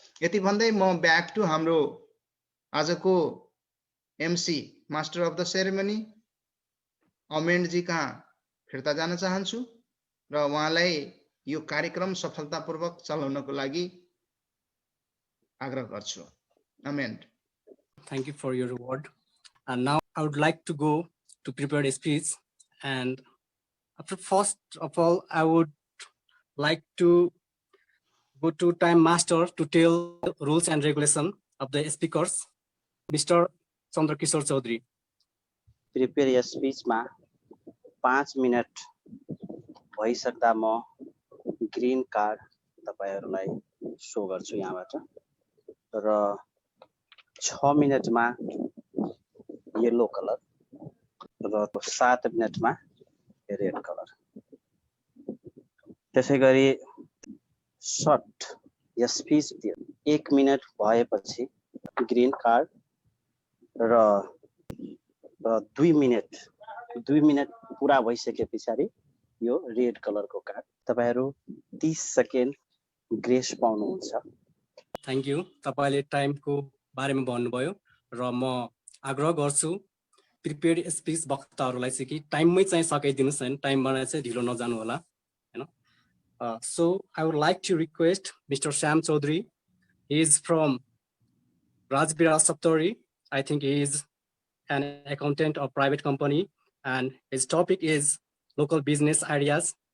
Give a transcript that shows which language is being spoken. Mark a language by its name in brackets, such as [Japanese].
[Nepali] यति भन्दै म ब्याक टु हाम्रो आजको MC [English] master of the ceremony [Nepali] amend जी कहाँ फिर्ता जान चाहन्छु र उहाँलाई यो कार्यक्रम सफलतापूर्वक चलाउनको लागि आग्रह गर्छु। Amend. [English] Thank you for your word. And now I would like to go to prepare a speech. And after first of all, I would like to go to time master to tell rules and regulation of the speakers, Mr. Chandrakishore Chaudhary. Prepare a speech [Nepali] ma 5 minute भइसक्दा म green card तपाईहरुलाई show गर्छु यहाँबाट र 6 मिनेटमा yellow colour र 7 मिनेटमा red colour. त्यसैगरी shirt या speech 1 minute भएपछि ग्रीन कार्ड र 2 मिनेट पूरा भइसकेपछाडी यो रेड कलरको कार्ड। तपाईहरु 30 सेकेन्ड ग्रेस पाउनुहुन्छ। [English] Thank you. [Nepali] तपाईले टाइमको बारेमा भन्नुभयो र म आग्रह गर्छु प्रिपेयर्ड स्पिच वक्ताहरूलाई चाहिँ कि टाइममै चाहिँ सकाइदिनुस् हैन, टाइमबाट चाहिँ ढिलो नजानु होला हैन। [English] So I would like to request Mr. Sam Chaudhary. He is from Rajbira Saptari. I think he is an accountant of private company and his topic is local business ideas.